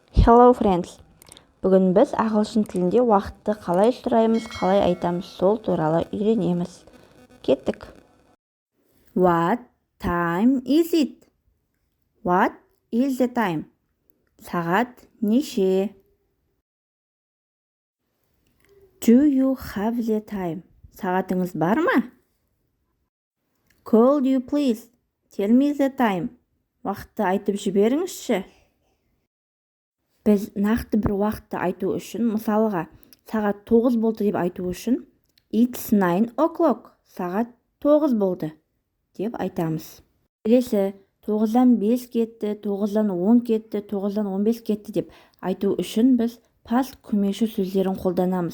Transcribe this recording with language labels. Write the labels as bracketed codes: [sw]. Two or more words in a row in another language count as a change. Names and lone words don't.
[en] Hello friends. [kk] Бүгін біз ағылшын тілінде уақытты қалай сұраймыз, қалай айтамыз, сол туралы үйренеміз. Кеттік. [en] What time is it? What is the time? [kk] Сағат неше? [en] Do you have the time? [kk] Сағатыңыз бар ма? [en] Could you please tell me the time? [kk] Уақытты айтып жіберіңізші. Біз нақты бір уақытты айту үшін, мысалға, сағат 9 болды деп айту үшін, [en] It's 9 o'clock, [kk] сағат 9 болды деп айтамыз. Келесі, 9-дан 5 кетті, 9-дан 10 кетті, 9-дан 15 кетті деп айту үшін біз past көмекші сөздерін қолданамыз.